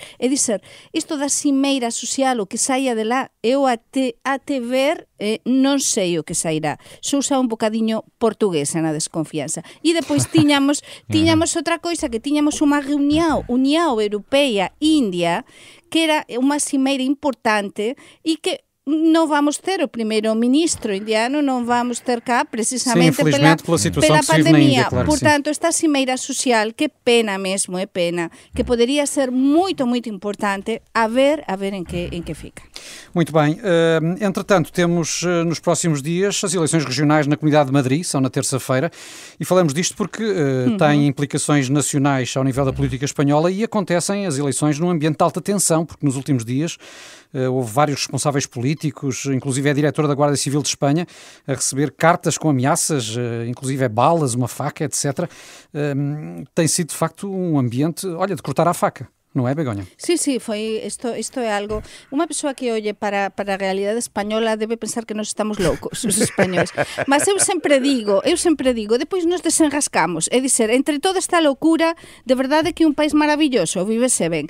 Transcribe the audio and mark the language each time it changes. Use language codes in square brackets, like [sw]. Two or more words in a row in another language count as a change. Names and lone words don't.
[gl] É dizer, isto da cimeira social, o que saia de lá, eu até ver non sei o que sairá. Sou xa un bocadiño portuguesa na desconfianza. E depois tiñamos outra coisa, que tiñamos unha reunión Europea, India, que era unha cimeira importante e que non vamos ter o primeiro ministro indiano, non vamos ter cá precisamente pela pandemia. [pt] Índia, claro. [gl] Portanto, esta cimeira social, que pena mesmo, é pena, que podería ser moito importante, a ver en que fica. [pt] Muito bem. Entretanto, temos nos próximos dias as eleições regionais na Comunidade de Madrid, são na terça-feira, e falamos disto porque têm implicações nacionais ao nível da política espanhola e acontecem as eleições num ambiente de alta tensão, porque nos últimos dias houve vários responsáveis políticos, inclusive a diretora da Guarda Civil de Espanha, a receber cartas com ameaças, inclusive balas, uma faca, etc. Tem sido, de facto, um ambiente, de cortar a faca. Non é, Begonha? [gl] Sí, foi isto é algo. Unha persoa que olle para a realidade española debe pensar que nos estamos loucos, os españoles. Mas eu sempre digo, depois nos desenrascamos. É dizer, entre toda esta loucura, de verdade que un país maravilloso, vívese ben.